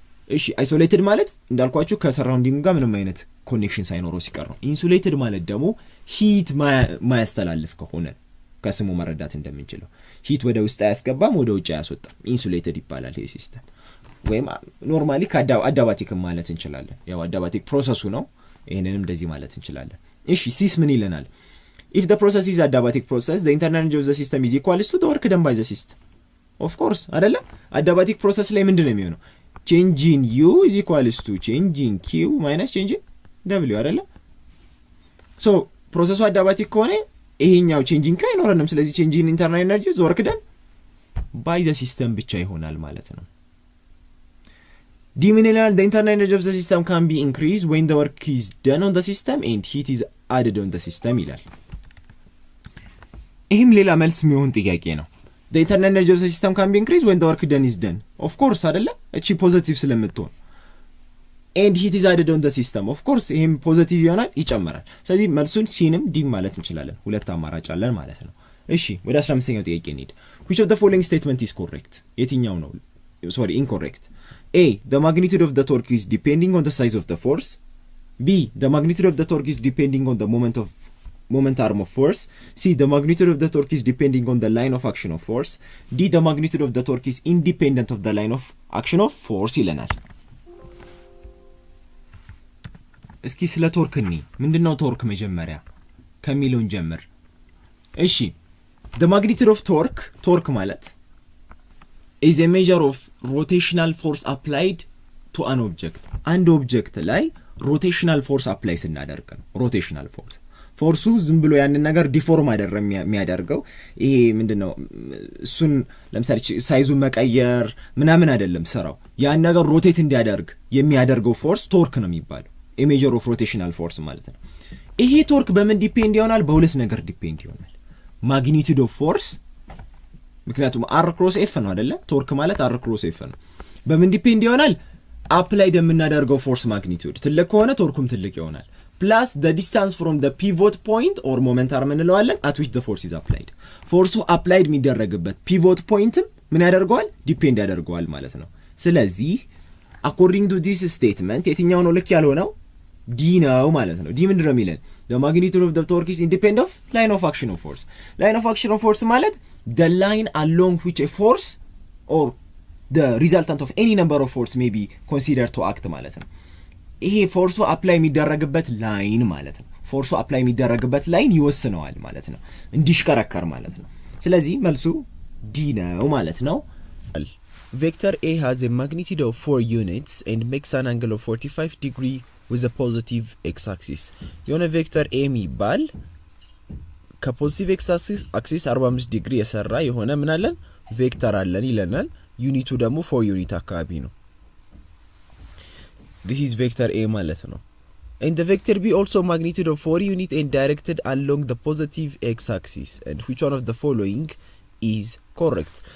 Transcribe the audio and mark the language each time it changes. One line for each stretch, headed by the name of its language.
Amharic: እሺ አይሶሌትድ ማለት እንዳልኳችሁ ከሰራውንዲንግ ጋር ምንም አይነት ኮኔክሽን ሳይኖረው ሲቀር ነው። ኢንሱሌትድ ማለት ደግሞ ሂት ማያስተላልፍ ከሆነ ከስሙ መረዳት እንደምንችለው ሂት ወደ ውስጥ አያስገባም፣ ወደ ውጭ አያስወጣም፣ ኢንሱሌትድ ይባላል ይሄ ሲስተም። ወይም ኖርማሊ አዳባቲክ ማለት እንችላለን። ያው አዳባቲክ ፕሮሰሱ ነው፣ ይሄንንም እንደዚህ ማለት እንችላለን። እሺ ሲስ ምን ይለናል?
English: if the process is adiabatic process the internal energy of the system is equal to the work done by the system of course
Amharic: አይደለ? adiabatic process ላይ ምንድነው የሚሆነው?
English: change in u is equal to change in q minus change in w
Amharic: አይደለ?
English: so
Amharic: ፕሮሰሱ
English: adiabatic
Amharic: ከሆነ ይሄኛው
English: change in q
Amharic: አይኖርንም። ስለዚህ
English: change in internal energy is work done by the system
Amharic: ብቻ ይሆናል ማለት ነው።
English: d
Amharic: ምን ይላል?
English: the internal energy of the system can be increased when the work is done on the system and heat is added on the system
Amharic: ይላል። ይህም ሌላ መልስ የሚሆን ጥያቄ ነው።
English: the internal energy of the system can be increased when the work done is done of course
Amharic: አይደለ? እቺ ፖዚቲቭ ስለምትሆን
English: and heat is added on the system of course
Amharic: ይሄም ፖዚቲቭ ይሆናል ይጨምራል። ስለዚህ መልሱን ሲንም ዲ ማለት እንችላለን። ሁለት አማራጭ አለን ማለት ነው። እሺ ወደ 15ኛው ጥያቄ እንሂድ።
English: which of the following statement is correct?
Amharic: የትኛው ነው incorrect?
English: a the magnitude of the torque is depending on the size of the force. b the magnitude of the torque is depending on the moment arm of force. c the magnitude of the torque is depending on the line of action of force. d the magnitude of the torque is independent of the line of action of force
Amharic: ይለናል። እስኪ ስለ ቶርክ ምንድነው ቶርክ መጀመሪያ ከሚለውን ጀምር። እሺ
English: the magnitude of torque
Amharic: ማለት
English: is a measure of rotational force applied to an object.
Amharic: አንድ ኦብጀክት ላይ
English: rotational force apply
Amharic: ስናደርግ ነው rotational force ፎርሱ ዝም ብሎ ያንን ነገር ዲፎርም አይደረም የሚያደርገው። ይሄ ምንድነው እሱን ለምሳሌ ሳይዙን መቀየር ምናምን አይደለም ስራው። ያን ነገር ሮቴት እንዲያደርግ የሚያደርገው ፎርስ ቶርክ ነው የሚባለው።
English: a measure of rotational force
Amharic: ማለት ነው። ይሄ ቶርክ በምን ዲፔንድ ይሆናል? በሁለት ነገር ዲፔንድ ይሆናል።
English: magnitude of force
Amharic: ምክንያቱም
English: r cross f
Amharic: ነው አይደለ? ቶርክ ማለት
English: r cross f
Amharic: ነው። በምን ዲፔንድ ይሆናል? አፕላይድ የምናደርገው ፎርስ ማግኒቲዩድ ትልቅ ከሆነ ቶርኩም ትልቅ ይሆናል።
English: plus the distance from the pivot point or moment arm
Amharic: እንለዋለን
English: at which the force is applied.
Amharic: ፎርሱ አፕላይድ የሚደረግበት ፒቮት ፖይንትም ምን ያደርገዋል? ዲፔንድ ያደርገዋል ማለት ነው። ስለዚህ
English: according to this statement
Amharic: የትኛው ነው ልክ ያልሆነው? ዲ ነው ማለት ነው። ዲ ምንድነው የሚለን?
English: the magnitude of the torque is independent of line of action of force. line of action of force
Amharic: ማለት
English: the line along which a force or the resultant of any number of force may be considered to act
Amharic: ማለት ነው። ይሄ ፎርሱ አፕላይ የሚደረግበት ላይን ማለት ነው። ፎርሱ አፕላይ የሚደረግበት ላይን ይወስነዋል ማለት ነው፣ እንዲሽከረከር ማለት ነው። ስለዚህ መልሱ ዲ ነው ማለት ነው።
English: Vector A has a magnitude of 4 units and makes an angle of 45 degree with a positive x-axis.
Amharic: የሆነ ቬክተር A የሚባል ከፖዚቲቭ x-axis 45 ዲግሪ የሰራ የሆነ ምን አለን? ቬክተር አለን ይለናል። ዩኒቱ ደግሞ 4 ዩኒት አካባቢ ነው።
English: This is vector A
Amharic: ማለት ነው።
English: And the vector B also magnitude of 4 unit and directed along the positive x-axis. And which one of the following is correct?